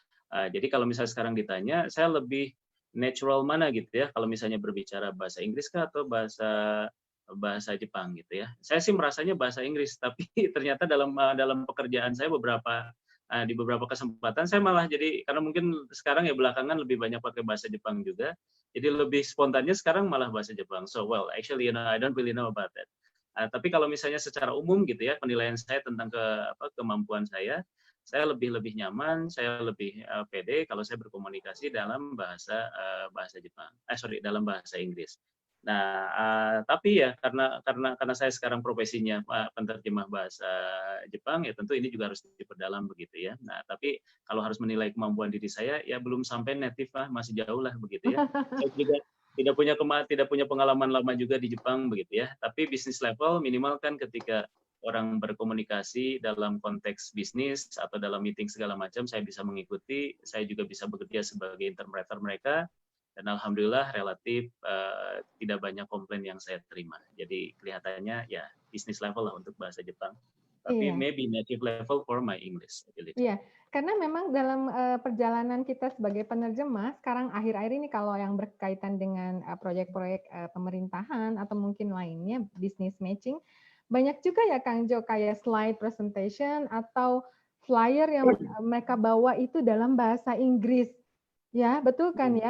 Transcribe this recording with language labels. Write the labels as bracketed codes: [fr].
[id] Jadi kalau misalnya sekarang ditanya, saya lebih natural mana gitu ya, kalau misalnya berbicara bahasa Inggris kah atau bahasa Jepang gitu ya. Saya sih merasanya bahasa Inggris, tapi ternyata dalam pekerjaan saya di beberapa kesempatan saya malah jadi, karena mungkin sekarang ya belakangan lebih banyak pakai bahasa Jepang juga, jadi lebih spontannya sekarang malah bahasa Jepang. [en] So well, actually I don't really know about that. [id] Tapi kalau misalnya secara umum gitu ya, penilaian saya tentang kemampuan saya lebih nyaman, saya lebih pede kalau saya berkomunikasi dalam bahasa Jepang. Dalam bahasa Inggris. Nah, tapi ya karena saya sekarang profesinya penerjemah bahasa Jepang, ya tentu ini juga harus diperdalam begitu ya. Nah, tapi kalau harus menilai kemampuan diri saya, ya belum sampai native lah, masih jauh lah begitu ya. tidak punya pengalaman lama juga di Jepang begitu ya. Tapi bisnis level minimal kan ketika orang berkomunikasi dalam konteks bisnis atau dalam meeting segala macam, saya bisa mengikuti, saya juga bisa bekerja sebagai interpreter mereka, dan alhamdulillah relatif tidak banyak komplain yang saya terima. Jadi kelihatannya ya bisnis level lah untuk bahasa Jepang, tapi Iya. [en] maybe native level for my English ability. [id] Iya, karena memang dalam perjalanan kita sebagai penerjemah, sekarang akhir-akhir ini kalau yang berkaitan dengan proyek-proyek pemerintahan atau mungkin lainnya, business matching, banyak juga ya Kang Jo, kayak slide presentation atau flyer yang mereka bawa itu dalam bahasa Inggris. Ya, betul kan ya?